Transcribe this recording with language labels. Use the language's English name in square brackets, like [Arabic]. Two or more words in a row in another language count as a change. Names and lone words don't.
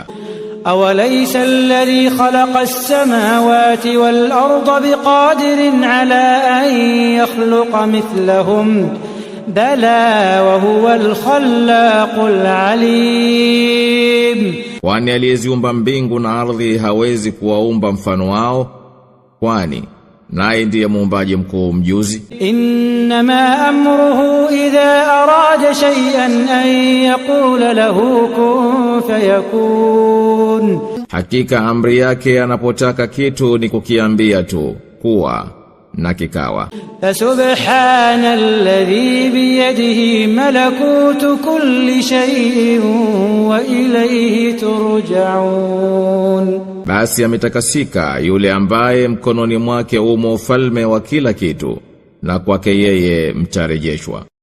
[Arabic] أوليس الذي خلق السماوات والأرض بقادر على أن يخلق مثلهم بلى وهو الخلاق العليم. [Swahili] Kwani aliyeziumba mbingu na ardhi hawezi kuwaumba mfano wao? Kwani naye ndiye muumbaji mkuu mjuzi. [Arabic] إنما أمره إذا أراد شيئا أن يقول له كن فيكون. [Swahili] Hakika amri yake anapotaka kitu ni kukiambia tu kuwa na kikawa. [Arabic] فسبحان الذي بيده ملكوت كل شيء وإليه ترجعون. [Swahili] Basi ametakasika yule ambaye mkononi mwake umo ufalme wa kila kitu, na kwake yeye mtarejeshwa.